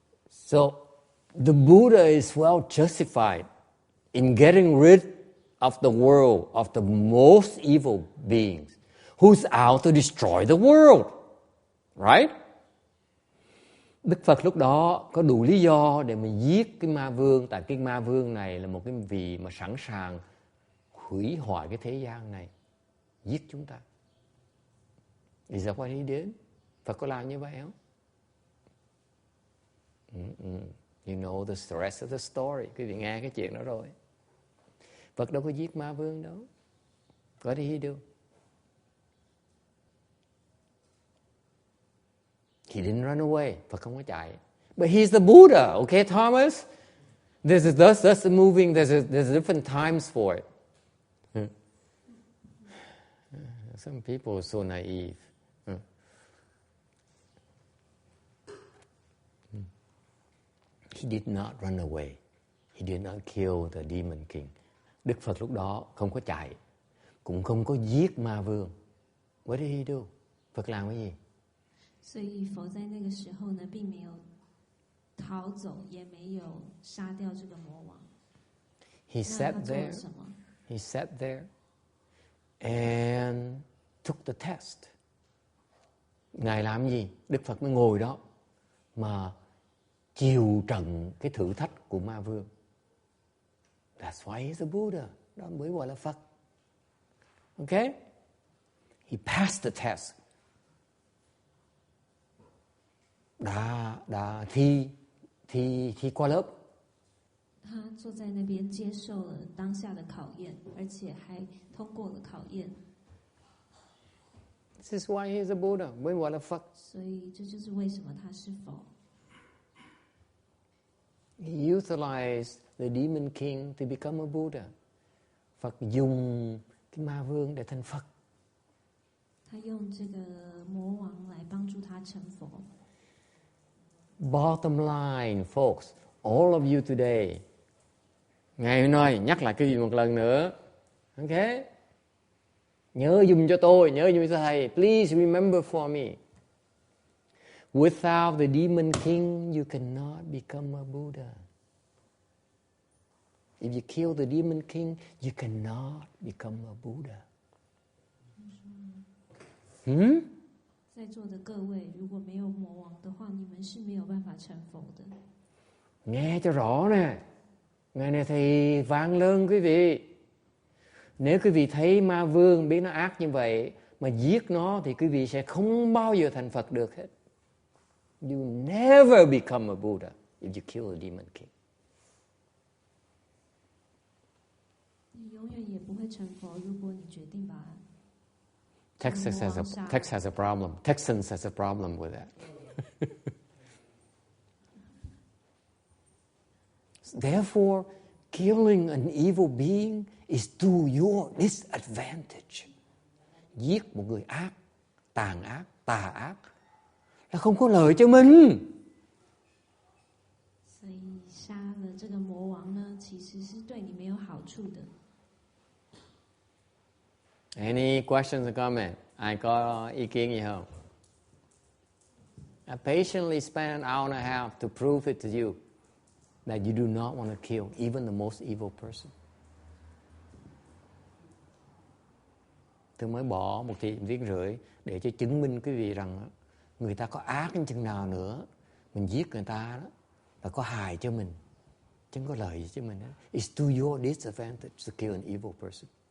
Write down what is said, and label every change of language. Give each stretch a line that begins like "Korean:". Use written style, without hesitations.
English: So the Buddha is well justified in getting rid of the world, of the most evil beings who's out to destroy the world. Right?
Vietnamese: Đức Phật lúc đó có đủ lý do để mà giết cái ma vương, tại cái ma vương này là một cái vị mà sẵn sàng hủy hoại cái thế gian này, giết chúng ta.
English: Is that what he did?
Vietnamese: Phật có làm như vậy không?
English: You know the rest of the story.
Vietnamese: Quý vị nghe cái chuyện đó rồi. Phật đâu có giết ma vương đâu.
English: What did he do? He didn't run away.
Vietnamese: Phật không có chạy.
English: But he's the Buddha, okay, Thomas? That's the moving. There's different times for it. Some people are so naive. He did not run away. He did not kill the demon king.
Vietnamese: Đức Phật lúc đó không có chạy, cũng không có giết ma vương.
English: What did he do?
Vietnamese: Phật làm cái gì?
Chinese: 所以佛在那个时候呢，并没有逃走，也没有杀掉这个魔王。
English: He sat
Chinese: 那他做
English: there.
Chinese: 了什么？
English: He sat there and took the test.
Vietnamese: Ngài làm gì? Đức Phật mới ngồi đó mà chịu trận cái thử thách của ma vương.
English: That's why he's a Buddha.
Vietnamese: Đó mới gọi là Phật.
English: Okay? He passed the test.
Vietnamese: Đã thi qua lớp.
Chinese: 他坐在那边接受了当下的考验，而且还通过了考验。
English: This is why he's a Buddha.
Vietnamese: Mới gọi là Phật.
Chinese: 所以这就是为什么他是佛。
English: He utilized the demon king to become a Buddha.
Vietnamese: Phật dùng cái ma vương để thành Phật.
Chinese: 他用这个魔王来帮助他成佛。
English: Bottom line, folks, all of you today.
Vietnamese: Ngài nói, nhắc lại cái gì một lần nữa. Okay? Nhớ dùm cho tôi, nhớ dùm cho thầy.
English: Please remember for me. Without the demon king, you cannot become a Buddha. If you kill the demon king, you cannot become a Buddha.
Chinese: 在座的各位，如果没有魔王的话，你们是没有办法成佛的。
Vietnamese: Nghe cho rõ nè. Ngày này thầy vang lớn quý vị. Nếu quý vị thấy ma vương biết nó ác như vậy mà giết nó thì quý vị sẽ không bao giờ thành Phật được hết.
English: You never become a Buddha if you kill a demon king.
Chinese: 你永远也不会成佛，如果你决定把
English: Texas has a problem. Texans has a problem with that. Therefore, killing an evil being is to your disadvantage.
Vietnamese: Giết một người ác, tàn ác, tà ác là không có lợi cho mình.
Chinese: 所以杀了这个魔王呢，其实是对你没有好处的。
English: Any questions or comment?
Vietnamese: Ai có ý kiến gì không?
English: I patiently spent an hour and a half to prove it to you. that you do not want to kill even the most evil person.
Vietnamese: Tôi mới bỏ một tiếng rưỡi để cho chứng minh quý vị rằng người ta có ác đến chừng nào nữa, mình giết người ta đó là có hại cho mình, chứ không có lợi gì cho mình.
English: It's to your disadvantage to kill an evil person.